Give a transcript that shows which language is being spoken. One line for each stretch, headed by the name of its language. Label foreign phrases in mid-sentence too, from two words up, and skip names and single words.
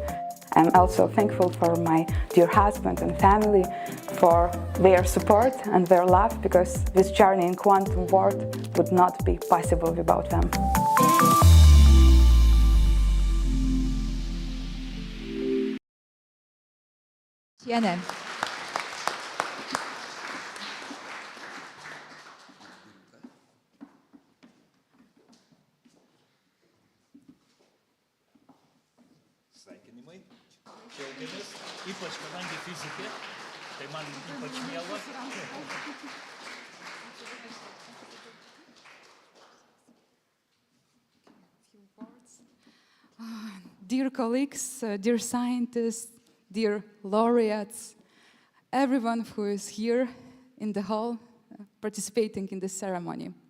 English: I'm also thankful for my dear husband and family for their support and their love, because this journey in quantum world would not be possible without them. Tiene.
Lithuanian: Sveikinimai, džiaugiamės, ypač kadangi fizikė, tai man ypač miela.
English: Dear colleagues, dear scientists, dear laureates, everyone who is here in the hall participating in this ceremony.